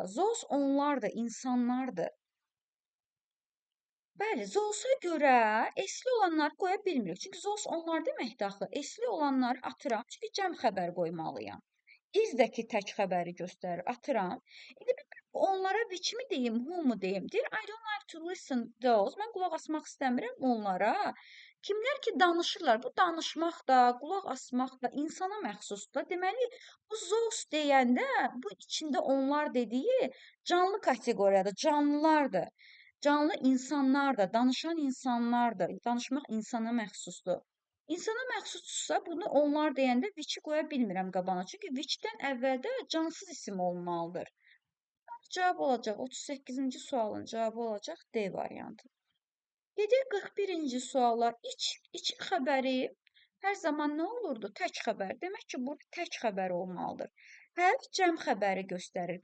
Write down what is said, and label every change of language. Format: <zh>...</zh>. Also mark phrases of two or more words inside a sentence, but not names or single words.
<az>Those onlardır, insanlardır. Bəli, those-a görə esli olanları qoya bilmirik. Çünki those onlar deməkdir axı. Esli olanları atıram, çünki cəm xəbər qoymalıyam. İzdəki tək xəbəri göstərir, atıram. İndi onlara which mi deyim, who mu deyim? Deyir,</az> <en>I don't like to listen those.</en> <az>Mən qulaq asmaq istəmirəm onlara. Kimlər ki danışırlar, bu danışmaq da, qulaq asmaq da insana məxsusdur. Deməli, bu those deyəndə bu içində onlar dediyi canlı kateqoriyadır, canlılardır. Canlı insanlardır, danışan insanlardır. Danışmaq insana məxsusdur. İnsana məxsusdursa, bunu onlar deyəndə which-i qoya bilmirəm qabağına. Çünki which-dən əvvəldə cansız isim olmalıdır. Cavab olacaq 38-ci sualın cavabı olacaq D variantı. Gedək 41-ci suala. İç xəbəri hər zaman nə olurdu? Tək xəbər. Demək ki, bu tək xəbər olmalıdır. Hərf cəm xəbəri göstərir.</az>